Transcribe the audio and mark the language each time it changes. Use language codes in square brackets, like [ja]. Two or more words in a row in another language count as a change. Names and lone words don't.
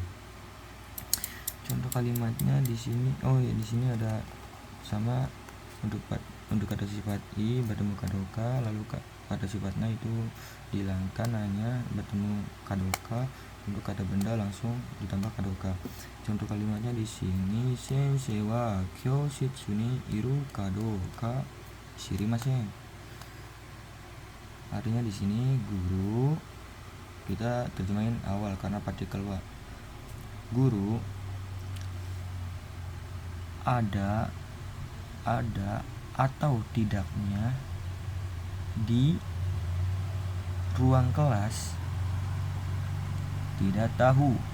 [id] Contoh kalimatnya di sini, di sini ada sama untuk kata sifat i bertemu kadoka, lalu kata sifatnya itu dihilangkan, hanya bertemu kadoka. Untuk kata benda langsung ditambah kadoka. Contoh kalimatnya di sini, [ja] 先生は教室にいるかどうか知りません. [id] Artinya di sini guru, kita terjemahin awal karena partikel wa. Guru ada atau tidaknya di ruang kelas tidak tahu.